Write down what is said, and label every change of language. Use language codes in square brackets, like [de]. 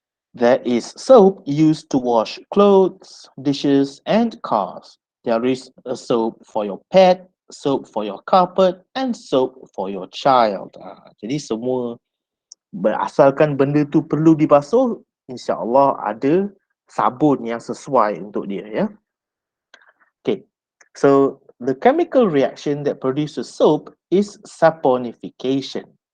[en] There is soap used to wash clothes, dishes, and cars. There is a soap for your pet, soap for your carpet, and soap for your child. [ms] Jadi semua berasalkan benda tu perlu dibasuh, insya-Allah ada sabun yang sesuai untuk dia ya. Okay. [en] So the chemical reaction that produces soap is saponification.